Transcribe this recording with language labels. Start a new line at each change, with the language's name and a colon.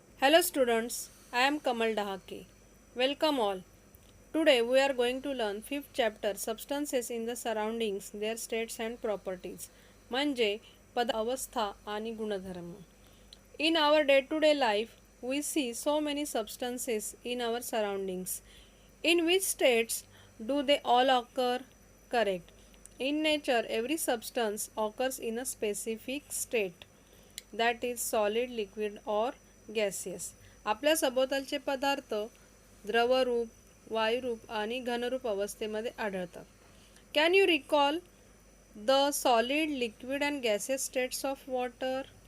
English: Hello students, I am Kamal Dahake. Welcome all. Today we are going to learn fifth chapter substances in the surroundings, their states and properties.
Marathi: म्हणजे पदार्थ अवस्था आणि गुणधर्म.
English: In our day-to-day life, we see so many substances in our surroundings. In which states do they all occur? Correct. In nature, every substance occurs in a specific state. That is solid liquid और gaseous.
Marathi: आपल्या सभोवतालचे पदार्थ द्रवरूप वायुरूप आणि घनरूप अवस्थेमध्ये आढळतात.
English: Can you recall the solid liquid and gaseous states of water?